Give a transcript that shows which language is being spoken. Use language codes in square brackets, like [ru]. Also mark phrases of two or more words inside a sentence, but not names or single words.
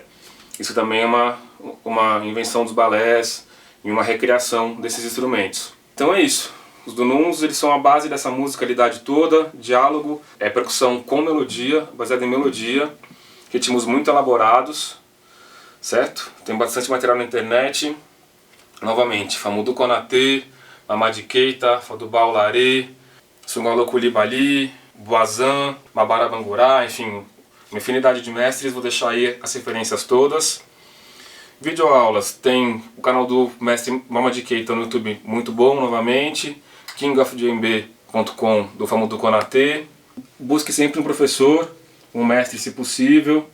[pt] Isso também é uma invenção dos balés e uma recriação desses instrumentos. Então é isso. Os dununs, eles são a base dessa musicalidade toda, diálogo, percussão com melodia, baseada em melodia, ritmos muito elaborados, certo? Tem bastante material na internet. Novamente, Famoudou Konaté, Mamadi Keita, Fadouba Olaré, Sungalo Coulibaly, Boazan, Mabara Bangurá, enfim, uma infinidade de mestres. Vou deixar aí as referências todas. Videoaulas, tem o canal do mestre Mamadi Keita no YouTube, muito bom, novamente. kingofdjembe.com do Famoudou Konaté. Busque sempre um professor, um mestre se possível.